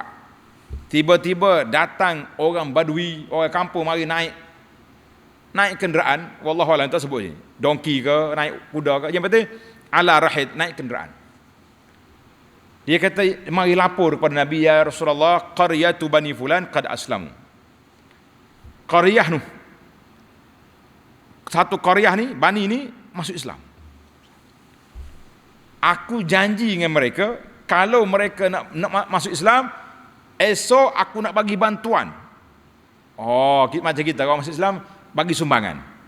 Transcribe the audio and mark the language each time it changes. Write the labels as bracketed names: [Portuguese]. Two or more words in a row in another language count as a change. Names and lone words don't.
[Malay] Tiba-tiba datang orang Badui, orang kampung mari naik kenderaan, [Arabic] والله أعلم [Malay] tak sebut ni. Donki ke, naik kuda ke, yang penting ala rahid, naik kenderaan. Dia kata mari lapor kepada Nabi, [Arabic] يا رسول الله, قرية بني فلان قد أسلموا. [Malay] Qaryah nu, satu qaryah ni, bani ni masuk Islam. Aku janji dengan mereka, kalau mereka nak masuk Islam, esok aku nak bagi bantuan. Oh, macam kita kalau masuk Islam bagi sumbangan.